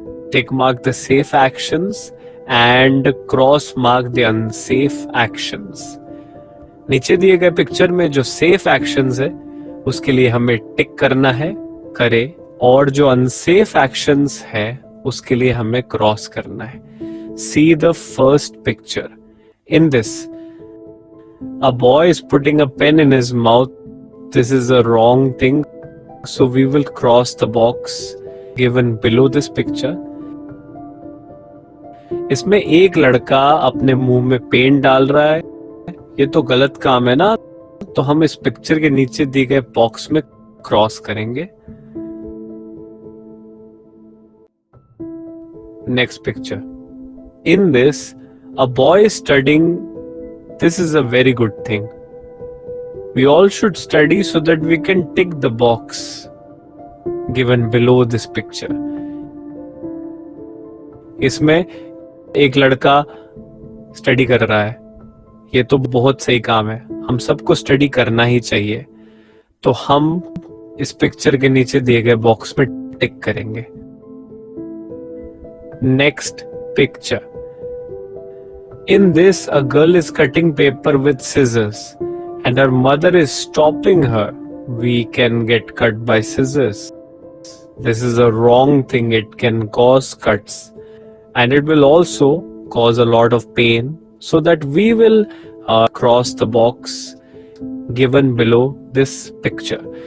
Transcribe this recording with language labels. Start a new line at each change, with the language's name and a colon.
English: Tick mark the safe actions and cross mark the unsafe actions.
Hindi: नीचे दिए गए picture में जो सेफ एक्शंस है उसके लिए हमें टिक करना है, करें, और जो अनसेफ एक्शंस है उसके लिए हमें क्रॉस करना है.
English: See the first picture. In this, a boy is putting a pen in his mouth. This is a wrong thing. So we will cross the box given below this picture.
Hindi: इसमें एक लड़का अपने मुंह में pen डाल रहा है. ये तो गलत काम है ना, तो हम इस पिक्चर के नीचे दिए गए बॉक्स में क्रॉस करेंगे.
English: Next picture. In this, a boy is studying. This is a very good thing. We all should study so that we can tick the box. given below this picture.
Hindi: इसमें एक लड़का study कर रहा है, ये तो बहुत सही काम है, हम सबको स्टडी करना ही चाहिए। तो हम इस पिक्चर के नीचे दिए गए बॉक्स में टिक करेंगे।
English: Next picture. In this, a girl is cutting paper with scissors and her mother is stopping her. We can get cut by scissors. This is a wrong thing. It can cause cuts and it will also cause a lot of pain, so that we will cross the box given below this picture.